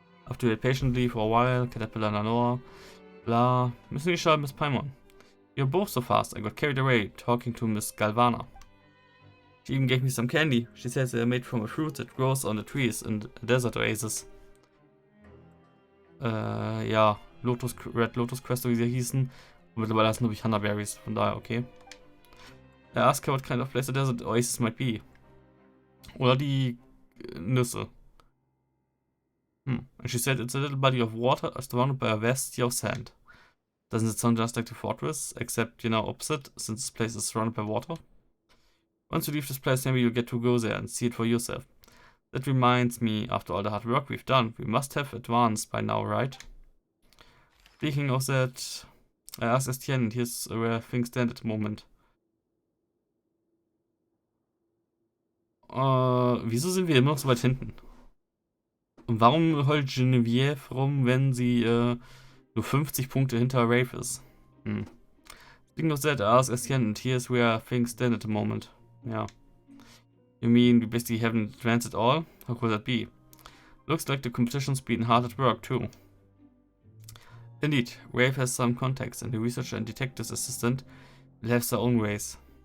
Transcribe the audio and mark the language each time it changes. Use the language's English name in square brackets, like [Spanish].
[English] After we wait patiently for a while, Caterpillar and Anor, blah. Miss Nisha and Miss Paimon. You're both so fast, I got carried away talking to Miss Galvana. She even gave me some candy. She says they're made from a fruit that grows on the trees in the desert oasis. [German] Ja, Red Lotus Quest, wie sie hießen. Und mittlerweile heißen, glaube ich, Hanaberries, von daher okay. [English] I asked her what kind of place the desert oasis might be. [German] Oder die Nüsse. [English] And she said it's a little body of water surrounded by a vast sea of sand. Doesn't it sound just like the fortress, except, you know, opposite, since this place is surrounded by water? Once you leave this place, maybe you'll get to go there and see it for yourself. That reminds me, after all the hard work we've done, we must have advanced by now, right? Speaking of that, I asked Estienne, and here's where things stand at the moment. [German] Wieso sind wir immer noch so weit hinten? Und warum heult Genevieve rum, wenn sie nur 50 Punkte hinter Rafe ist? [English] Speaking of that, I asked Estienne, and here's where things stand at the moment. Yeah. You mean we basically haven't advanced at all? How could that be? Looks like the competition's been hard at work too. Indeed, Rafe has some contacts, and the researcher and detective's assistant will have their own ways.